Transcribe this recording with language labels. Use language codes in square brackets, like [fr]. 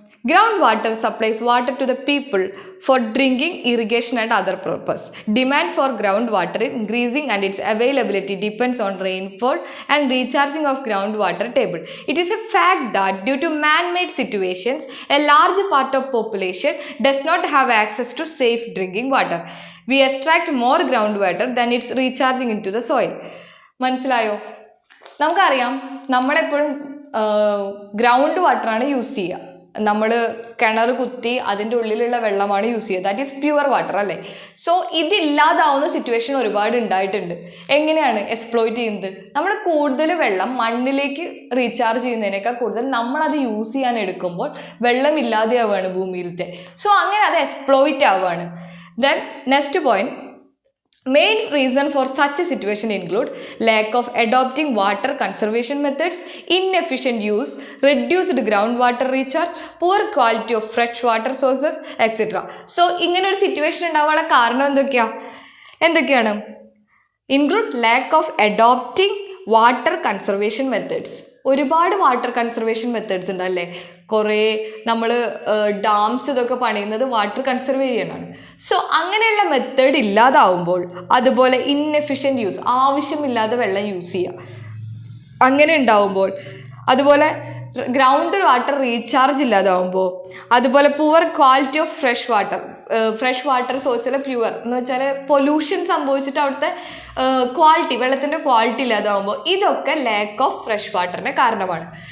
[en] Ground water supplies water to the people for drinking, irrigation and other purpose. Demand for ground water increasing and its availability depends on rainfall and recharging of ground water table. It is a fact that due to man-made situations, a large part of population does not have access to safe drinking water. We extract more groundwater than it's recharging into the soil. [ml] മനസ്സിലായോ? നമുക്കറിയാം, നമ്മളെപ്പോഴും ground വാട്ടറാണ് use ചെയ്യുക. നമ്മൾ കിണർ കുത്തി അതിൻ്റെ ഉള്ളിലുള്ള വെള്ളമാണ് യൂസ് ചെയ്യുക. [en] that is pure water [ml] അല്ലേ. സോ ഇതില്ലാതാവുന്ന സിറ്റുവേഷൻ ഒരുപാട് ഉണ്ടായിട്ടുണ്ട്. എങ്ങനെയാണ് എക്സ്പ്ലോയിറ്റ് ചെയ്യുന്നത്? നമ്മൾ കൂടുതൽ വെള്ളം മണ്ണിലേക്ക് റീചാർജ് ചെയ്യുന്നതിനേക്കാൾ കൂടുതൽ നമ്മളത് യൂസ് ചെയ്യാൻ എടുക്കുമ്പോൾ വെള്ളം ഇല്ലാതെയാവുകയാണ് ഭൂമിയിലത്തെ. സോ അങ്ങനെ അത് എക്സ്പ്ലോയിറ്റ് ആവുകയാണ്. [en] Then next point, main reason for such a situation include lack of adopting water conservation methods, inefficient use, reduced groundwater recharge, poor quality of fresh water sources, etc. [ml] So ഇങ്ങനെ ഒരു situation ഉണ്ടാവാനുള്ള കാരണം എന്തൊക്കെയാണ്? [en] include lack of adopting water conservation methods. [ml] ഒരുപാട് water conservation methods ഉണ്ട് അല്ലേ. കുറേ നമ്മൾ ഡാംസ് ഇതൊക്കെ പണിയുന്നത് വാട്ടർ കൺസർവ് ചെയ്യാനാണ്. സോ അങ്ങനെയുള്ള മെത്തേഡ് ഇല്ലാതാവുമ്പോൾ, അതുപോലെ ഇൻഎഫിഷ്യൻറ്റ് യൂസ്, ആവശ്യമില്ലാതെ വെള്ളം യൂസ് ചെയ്യുക, അങ്ങനെ ഉണ്ടാവുമ്പോൾ, അതുപോലെ ഗ്രൗണ്ട് വാട്ടർ റീചാർജ് ഇല്ലാതാവുമ്പോൾ, അതുപോലെ poor quality of fresh water സോഴ്സിലെ pure എന്ന് വെച്ചാൽ പൊല്യൂഷൻ സംഭവിച്ചിട്ട് അവിടുത്തെ ക്വാളിറ്റി, വെള്ളത്തിൻ്റെ ക്വാളിറ്റി ഇല്ലാതാവുമ്പോൾ, ഇതൊക്കെ ലാക്ക് ഓഫ് ഫ്രഷ് വാട്ടറിന് കാരണമാണ്.